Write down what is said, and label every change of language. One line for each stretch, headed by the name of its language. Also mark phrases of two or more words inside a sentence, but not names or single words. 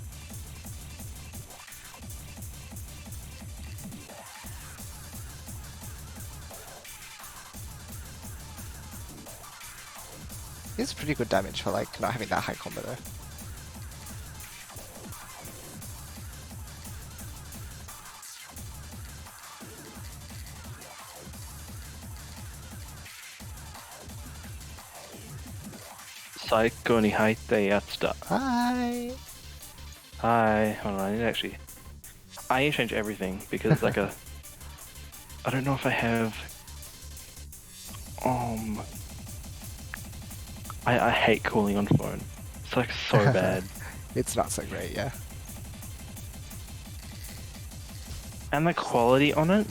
English: It's pretty good damage for like not having that high combo though.
Japanese: サイコにはいてやつだ.
English: Hi! Hi. Hold on, I need to actually. I need to change everything because it's like a. I don't know if I have. I hate calling on phone. It's like so bad. It's not so great, yeah. And the quality on it.